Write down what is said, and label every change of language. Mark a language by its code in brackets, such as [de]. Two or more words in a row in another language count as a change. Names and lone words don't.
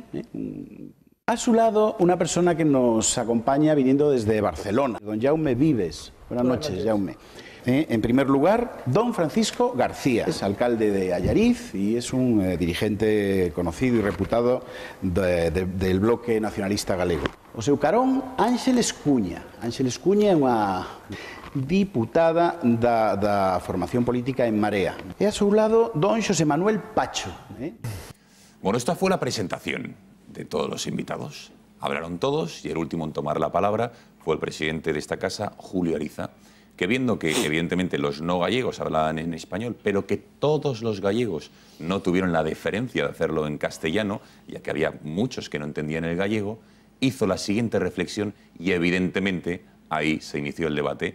[es] A su lado una persona que nos acompaña viniendo desde Barcelona, don Jaume Vives. Buenas noches, Jaume. En primer lugar, don Francisco García, es alcalde de Allariz y es un dirigente conocido y reputado del bloque nacionalista galego. [gl] O seu carón, Ángeles Cuña. Ángeles Cuña é unha diputada da formación política en Marea. E a seu lado, don Xosé Manuel Pacho. [es] Bueno, esta fue la presentación de todos los invitados. Hablaron todos y el último en tomar la palabra fue el presidente de esta casa, Julio Ariza, que viendo que evidentemente los no gallegos hablaban en español, pero que todos los gallegos no tuvieron la deferencia de hacerlo en castellano, ya que había muchos que no entendían el gallego, hizo la siguiente reflexión y evidentemente ahí se inició el debate.